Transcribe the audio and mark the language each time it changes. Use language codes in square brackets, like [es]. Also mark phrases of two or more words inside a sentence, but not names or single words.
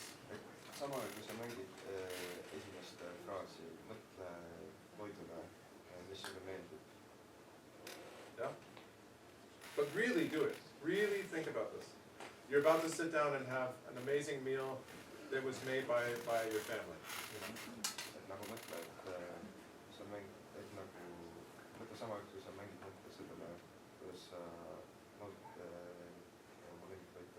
[et] Samal ajal, kui sa mängid esimest fraasi, mõtle toidule, mis sulle meeldib. [en] Yeah? But really do it. Really think about this. You're about to sit down and have an amazing meal that was made by your family. You know? [et] Et nagu mõtle, et sa mängid, nagu mõtle sama aeg, kui sa mängid, mõtle sellele, kuidas sa naudid oma lemmiktoitu.